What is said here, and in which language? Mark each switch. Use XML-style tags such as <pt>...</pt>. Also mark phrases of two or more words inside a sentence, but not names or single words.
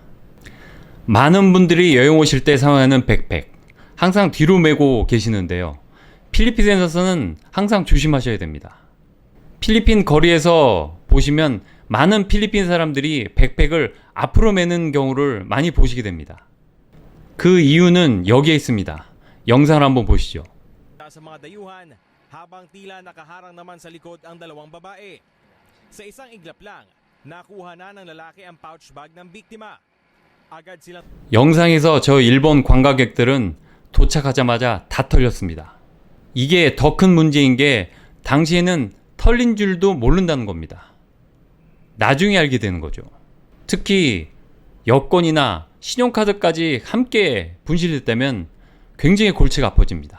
<ko>많은 분들이 여행 오실 때 사용하는 백팩, 항상 뒤로 메고 계시는데요. 필리핀에서는 항상 조심하셔야 됩니다. 필리핀 거리에서 보시면 많은 필리핀 사람들이 백팩을 앞으로 매는 경우를 많이 보시게 됩니다. 그 이유는 여기에 있습니다. 영상을 한번 보시죠.</ko> <tl>Sa mga dayuhan habang tila nakaharang naman sa likod ang dalawang babae. Sa isang iglap lang, nakuha na ng lalaki ang pouch bag ng biktima. Agad silang</tl> <ko>영상에서 저 일본 관광객들은 도착하자마자 다 털렸습니다. 이게 더 큰 문제인 게 당시에는 털린 줄도 모른다는 겁니다. 나중에 알게 되는 거죠. 특히 여권이나 신용카드까지 함께 분실됐다면 굉장히 골치가 아파집니다.</ko>